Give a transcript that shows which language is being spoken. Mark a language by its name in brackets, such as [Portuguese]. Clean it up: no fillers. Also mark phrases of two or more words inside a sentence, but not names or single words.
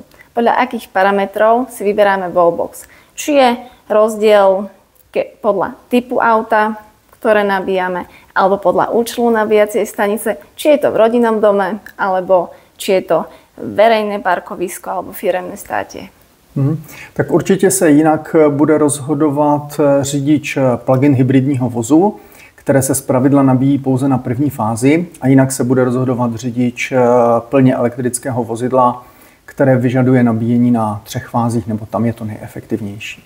[Slovak] Podľa akých parametrov si vyberáme wallbox? Či je rozdiel podľa typu auta, ktoré nabíjame, alebo podľa účelu nabíjacej stanice, či je to v rodinnom dome, alebo či je to verejné parkovisko alebo firemné státie. [Czech] Tak určitě se jinak bude rozhodovat řidič plug-in hybridního vozu, které se zpravidla nabíjí pouze na první fázi, a jinak se bude rozhodovat řidič plně elektrického vozidla, které vyžaduje nabíjení na 3 fázích, nebo tam je to nejefektivnější.